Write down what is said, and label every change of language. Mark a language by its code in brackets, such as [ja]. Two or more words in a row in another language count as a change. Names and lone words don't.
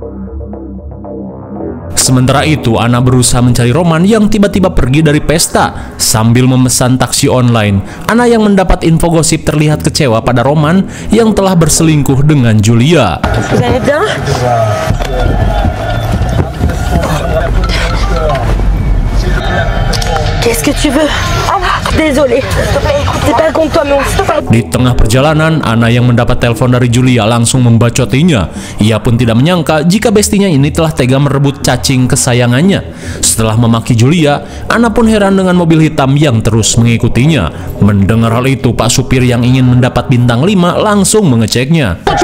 [id] Sementara itu, Anna berusaha mencari Roman yang tiba-tiba pergi dari pesta sambil memesan taksi online. Anna yang mendapat info gosip terlihat kecewa pada Roman yang telah berselingkuh dengan Julia. [fr] Vous allez bien? Qu'est-ce que tu veux? Désolé, c'est pas contre toi, mais on se parle. [id] Di tengah perjalanan, Anna yang mendapat telepon dari Julia langsung membacotinya. Ia pun tidak menyangka jika bestinya ini telah tega merebut cacing kesayangannya. Setelah memaki Julia, Anna pun heran dengan mobil hitam yang terus mengikutinya. Mendengar hal itu, Pak Supir yang ingin mendapat bintang 5 langsung mengeceknya.